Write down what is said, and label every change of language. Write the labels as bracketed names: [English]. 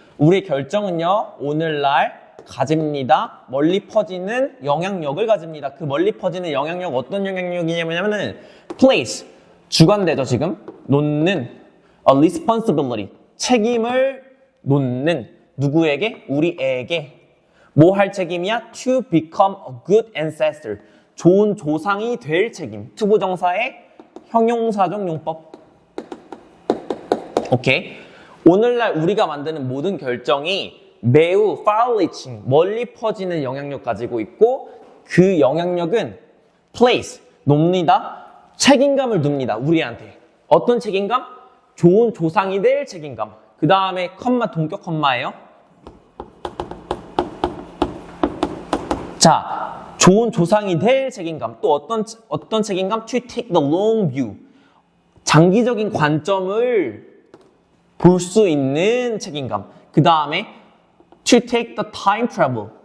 [Korean] 우리의 결정은요. 오늘날 가집니다. 멀리 퍼지는 영향력을 가집니다. 그 멀리 퍼지는 영향력 어떤 영향력이냐면은 place, 주관되죠 지금. 놓는 [English] a responsibility, [Korean] 책임을 놓는 누구에게? 우리에게. 뭐 할 책임이야? [English] To become a good ancestor, [Korean] 좋은 조상이 될 책임. 투부정사의 형용사적 용법. 오케이. 오늘날 우리가 만드는 모든 결정이 매우 far-reaching, 멀리 퍼지는 영향력 가지고 있고 그 영향력은 place, 놉니다. 책임감을 둡니다. 우리한테. 어떤 책임감? 좋은 조상이 될 책임감. 그 다음에 컴마, 동격 컴마예요. 자, 좋은 조상이 될 책임감. 또 어떤 책임감? [English] To take the long view. [Korean] 장기적인 관점을 볼 수 있는 책임감. 그 다음에 [English] to take the time travel.